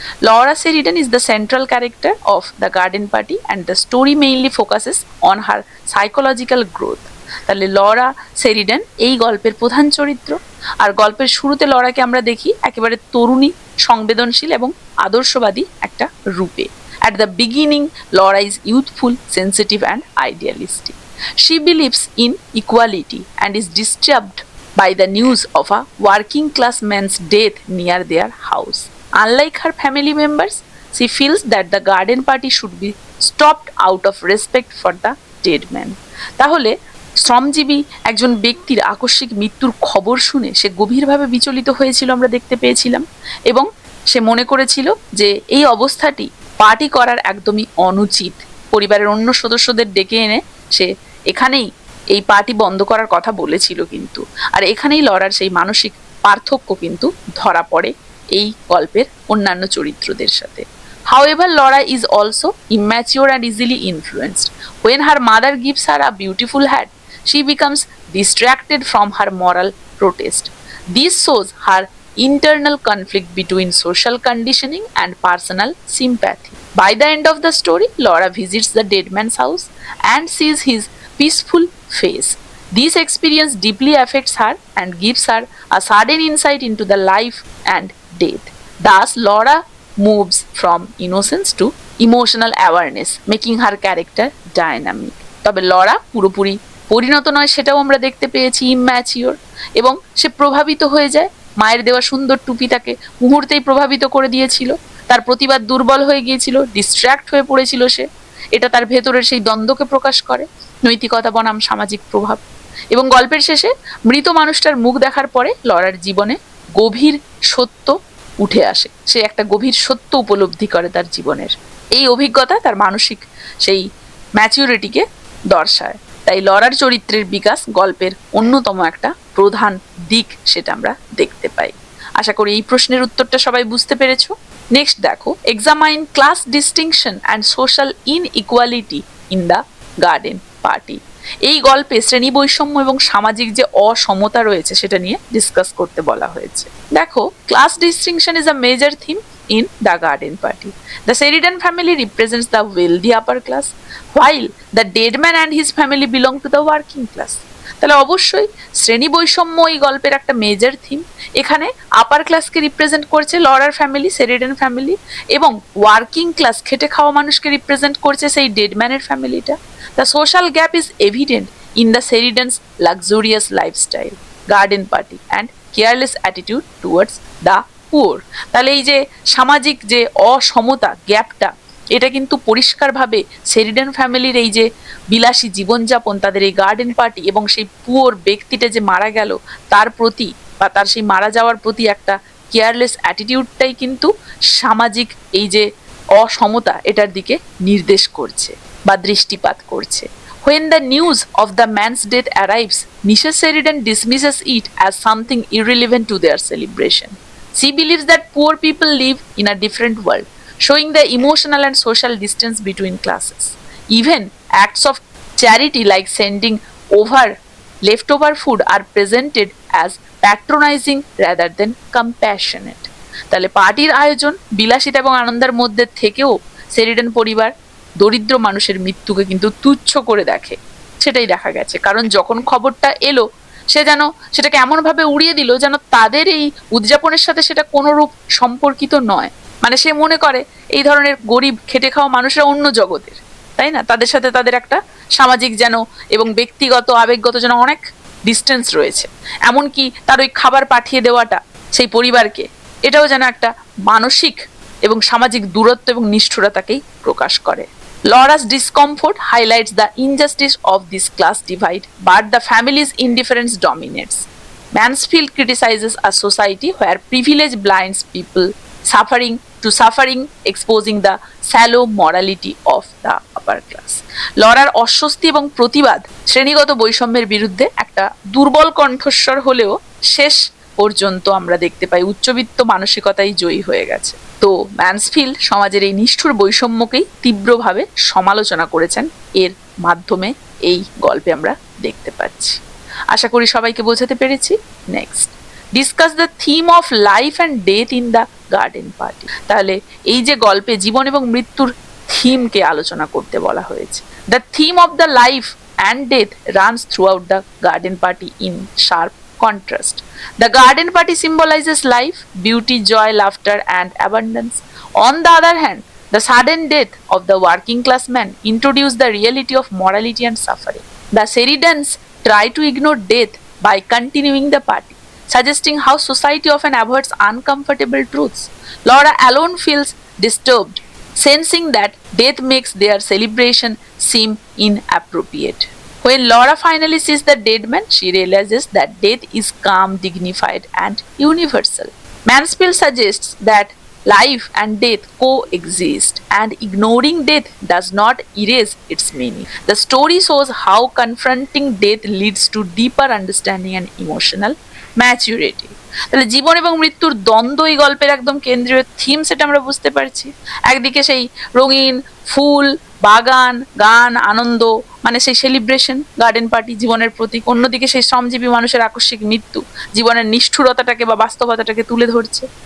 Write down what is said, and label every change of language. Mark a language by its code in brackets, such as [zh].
[en] Laura Sheridan is the central character of the garden party and the story mainly focuses on her psychological growth. [bn] তাহলে Laura Sheridan এই গল্পের প্রধান চরিত্র। আর গল্পের শুরুতে লরাকে আমরা দেখি একেবারে তরুণী, সংবেদনশীল এবং আদর্শবাদী একটা রূপে। [en] At the beginning, Laura is youthful, sensitive and idealistic. She believes in equality and is disturbed by the news of a working class man's death near their house. Unlike her family members, she feels that the garden party should be stopped out of respect for the dead man. [bn] তাহলে শ্রমজীবী একজন ব্যক্তির আকস্মিক মৃত্যুর খবর শুনে সে গভীরভাবে বিচলিত হয়েছিল, আমরা দেখতে পেয়েছিলাম, এবং সে মনে করেছিল যে এই অবস্থাটি পার্টি করার একদমই অনুচিত। পরিবারের অন্য সদস্যদের ডেকে এনে সে এখানেই এই পার্টি বন্ধ করার কথা বলেছিল কিন্তু। আর এখানেই লরার সেই মানসিক পার্থক্য কিন্তু ধরা পড়ে এই গল্পের অন্যান্য চরিত্রদের সাথে। [en] However, Laura is also immature and easily influenced. When her mother gives her a beautiful hat, she becomes distracted from her moral protest. This shows her internal conflict between social conditioning and personal sympathy. By the end of the story, Laura visits the dead man's house and sees his peaceful face. This experience deeply affects her and gives her a sudden insight into the life and death. Thus, Laura moves from innocence to emotional awareness, making her character dynamic. [bn] তবে Laura পুরোপুরি পরিণত নয় সেটাও আমরা দেখতে পেয়েছি, immature, এবং সে প্রভাবিত হয়ে যায়। মায়ের দেওয়া সুন্দর টুপি তাকে মুহূর্তেই প্রভাবিত করে দিয়েছিল, তার প্রতিবাদ দুর্বল হয়ে গিয়েছিল, ডিস্ট্র্যাক্ট হয়ে পড়েছিল সে। এটা তার ভেতরের সেই দ্বন্দ্বকে প্রকাশ করে, নৈতিকতা বনাম সামাজিক প্রভাব। এবং গল্পের শেষে মৃত মানুষটার মুখ দেখার পরে লরার জীবনে গভীর সত্য উঠে আসে। সে একটা গভীর সত্য উপলব্ধি করে তার জীবনের। এই অভিজ্ঞতা তার মানসিক সেই ম্যাচিউরিটিকে দর্শায়। তাই লরার চরিত্রের বিকাশ গল্পের অন্যতম একটা প্রধান দিক, সেটা আমরা দেখতে পাই। আশা করি এই প্রশ্নের উত্তরটা সবাই বুঝতে পেরেছো। নেক্সট দেখো, [en] Examine class distinction and social inequality in the garden party. [bn] এই গল্পে শ্রেণী বৈষম্য এবং সামাজিক যে অসমতা রয়েছে সেটা নিয়ে ডিসকাস করতে বলা হয়েছে। [en] দেখো, class distinction is a major theme in the garden party. The Sheridan family represents the wealthy upper class, while the dead man and his family belong to the working class. [bn] তাহলে অবশ্যই শ্রেণী বৈষম্য এই গল্পের একটা মেজর থিম। এখানে আপার ক্লাসকে represent করছে Lawler family, Sheridan family, এবং ওয়ার্কিং ক্লাস খেটে খাওয়া মানুষকে রিপ্রেজেন্ট করছে সেই ডেড ম্যানের ফ্যামিলিটা। [en] The social gap is evident in the Sheridan's luxurious lifestyle, garden party and careless attitude towards the poor. [bn] তাহলে এই যে সামাজিক যে অসমতা, গ্যাপটা, এটা কিন্তু পরিষ্কারভাবে শেরিডান ফ্যামিলির এই যে বিলাসী জীবনযাপন, তাদের এই গার্ডেন পার্টি এবং সেই পুয়ার ব্যক্তিটা যে মারা গেল তার প্রতি বা তার সেই মারা যাওয়ার প্রতি একটা কেয়ারলেস অ্যাটিটিউডটাই কিন্তু সামাজিক এই যে অসমতা এটার দিকে নির্দেশ করছে বা দৃষ্টিপাত করছে। [en] When the news of the man's death arrives, Mrs. Sheridan dismisses it as something irrelevant to their celebration. She believes that poor people live in a different world, showing the emotional and social distance between classes. Even acts of charity like sending over leftover food are presented as patronizing rather than compassionate. [bn] তাহলে পার্টির আয়োজন, বিলাসিতা এবং আনন্দের মধ্যে থেকেও Sheridan পরিবার দরিদ্র মানুষের মৃত্যুকে কিন্তু তুচ্ছ করে দেখে, সেটাই দেখা গেছে। কারণ যখন খবরটা এলো সে যেন সেটাকে এমনভাবে উড়িয়ে দিল যেন তাদের এই উদযাপনের সাথে সেটা কোনোরূপ সম্পর্কিত নয়। মানে সে মনে করে এই ধরনের গরিব খেটে খাওয়া মানুষরা অন্য জগতের, তাই না, তাদের সাথে তাদের একটা সামাজিক যেন এবং ব্যক্তিগত আবেগগত যেন অনেক ডিস্টেন্স রয়েছে। এমনকি তার ওই খাবার পাঠিয়ে দেওয়াটা সেই পরিবারকে, এটাও যেন একটা মানসিক এবং সামাজিক দূরত্ব এবং নিষ্ঠুরতাকেই প্রকাশ করে। [en] Laura's discomfort highlights the injustice of this class divide, but the family's indifference dominates. Mansfield criticizes a society where privilege blinds people suffering, exposing the shallow morality of the upper class. [bn] Lawler অস্বস্তি এবং প্রতিবাদ শ্রেণীগত বৈষম্যের বিরুদ্ধে একটা দুর্বল কণ্ঠস্বর হলেও শেষ পর্যন্ত আমরা দেখতে পাই উচ্চবিত্ত মানসিকতাই জয়ী হয়ে গেছে। তো ম্যানসফিল্ড সমাজের এই নিষ্ঠুর বৈষম্যকেই তীব্রভাবে সমালোচনা করেছেন, এর মাধ্যমে এই গল্পে আমরা দেখতে পাচ্ছি। আশা করি সবাইকে বোঝাতে পেরেছি। [en] Next, discuss the theme of life and death in the garden party. [bn] তাহলে এই যে গল্পে জীবন এবং মৃত্যুর থিমকে আলোচনা করতে বলা হয়েছে। [en] The theme of the life and death runs throughout the garden party in sharp contrast. The garden party symbolizes life, beauty, joy, laughter, and abundance. On the other hand, the sudden death of the working class man introduced the reality of morality and suffering. The Sheridans try to ignore death by continuing the party, suggesting how society often avoids uncomfortable truths. Laura alone feels disturbed, sensing that death makes their celebration seem inappropriate. When Laura finally sees the dead man, she realizes that death is calm, dignified, and universal. Mansfield suggests that life and death coexist, and ignoring death does not erase its meaning. The story shows how confronting death leads to deeper understanding and emotional maturity. [bn] তাহলে জীবন এবং মৃত্যুর দ্বন্দ্ব এই গল্পের একদম কেন্দ্রীয় theme, সেটা আমরা বুঝতে পারছি। একদিকে সেই রঙিন ফুল, বাগান, গান, আনন্দ, মানে সেই সেলিব্রেশন, গার্ডেন পার্টি জীবনের প্রতীক। অন্যদিকে সেই শ্রমজীবী মানুষের আকস্মিক মৃত্যু জীবনের নিষ্ঠুরতাটাকে বা বাস্তবতাটাকে তুলে ধরছে।